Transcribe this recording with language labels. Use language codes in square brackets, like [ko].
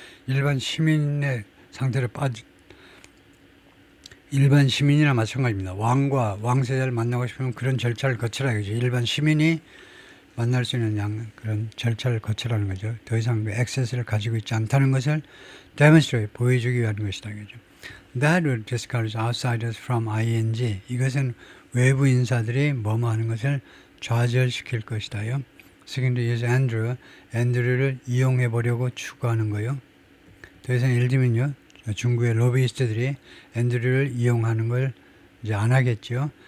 [ko] 일반 시민의 상태로 일반 시민이나 마찬가지입니다. 왕과 왕세자를 만나고 싶으면 그런 절차를 거치라 이거죠. 일반 시민이 만날 수 있는 그런 절차를 거치라는 거죠. 더 이상 그 액세스를 가지고 있지 않다는 것을 demonstrate, 보여주기 위한 것이다. 이거죠. [en] That would discourage outsiders from ing. [ko] 이것은 외부 인사들이 뭐뭐 하는 것을 좌절시킬 것이다요. [en] Second is [ko] 앤드류를 이용해 보려고 추구하는 거요. 더 이상 예를 들면요. 중국의 로비이스트들이 앤드류를 이용하는 걸 이제 안 하겠죠.